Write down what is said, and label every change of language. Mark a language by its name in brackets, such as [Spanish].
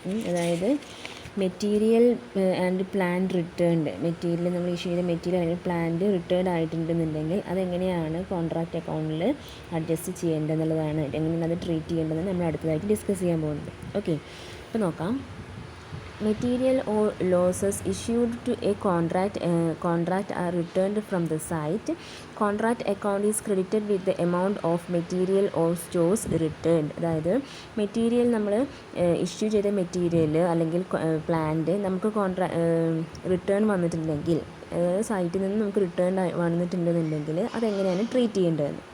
[Malayalam] അതായത് material and plant returned, material നമ്മൾ issue ചെയ്ത മെറ്റീരിയൽ അല്ലെങ്കിൽ പ്ലാന്റ് റിട്ടേൺ ആയിട്ടുണ്ടെന്നുണ്ടെങ്കിൽ അതെങ്ങനെയാണ് കോൺട്രാക്റ്റ് അക്കൗണ്ടിൽ അഡ്ജസ്റ്റ് ചെയ്യേണ്ടതെന്നുള്ളതാണ്, എങ്ങനെയാണ് അത് ട്രീറ്റ് ചെയ്യേണ്ടതെന്ന് നമ്മൾ അടുത്തതായിട്ട് ഡിസ്കസ് ചെയ്യാൻ പോകുന്നത്. ഓക്കെ, അപ്പോൾ നോക്കാം. [English] Material or losses issued to a contract are returned from the site. Contract account is credited with the amount of material or stores returned. [Malayalam] അതായത് മെറ്റീരിയൽ നമ്മൾ ഇഷ്യൂ ചെയ്ത മെറ്റീരിയൽ അല്ലെങ്കിൽ പ്ലാന്റ് നമുക്ക് റിട്ടേൺ വന്നിട്ടുണ്ടെങ്കിൽ, സൈറ്റിൽ നിന്ന് നമുക്ക് റിട്ടേൺ വന്നിട്ടുണ്ടെന്നുണ്ടെങ്കിൽ അതെങ്ങനെയാണ് ട്രീറ്റ് ചെയ്യേണ്ടതെന്ന്.